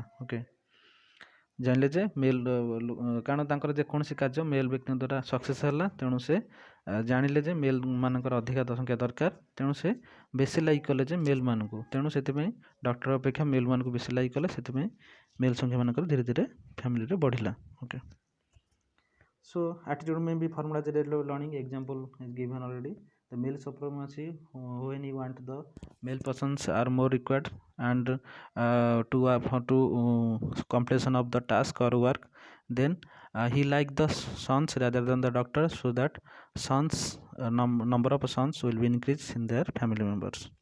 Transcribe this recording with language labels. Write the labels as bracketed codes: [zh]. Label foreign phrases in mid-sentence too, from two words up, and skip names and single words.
[or] ଓକେ, ଜାଣିଲେ ଯେ ମେଲ୍ କାରଣ ତାଙ୍କର ଯେକୌଣସି କାର୍ଯ୍ୟ ମେଲ୍ ବ୍ୟକ୍ତିଙ୍କ ଦ୍ୱାରା ସକ୍ସେସ୍ ହେଲା, ତେଣୁ ସେ ଜାଣିଲେ ଯେ ମେଲ୍ ମାନଙ୍କର ଅଧିକା ସଂଖ୍ୟା ଦରକାର, ତେଣୁ ସେ ବେଶୀ ଲାଇକ୍ କଲେ ଯେ ମେଲ୍ ମାନଙ୍କୁ, ତେଣୁ ସେଥିପାଇଁ ଡକ୍ଟର ଅପେକ୍ଷା ମେଲ୍ ମାନଙ୍କୁ ବେଶୀ ଲାଇକ୍ କଲେ, ସେଥିପାଇଁ ମେଲ୍ ସଂଖ୍ୟା ମାନଙ୍କର ଧୀରେ ଧୀରେ ଫ୍ୟାମିଲିରେ ବଢ଼ିଲା। ଓକେ, [en] so attitude may be formed as a result of learning. Example is given already. The male supremacy when you want the male persons are more required and to completion of the task or work, then he like the sons rather than the doctor, so that sons number of sons will be increased in their family members.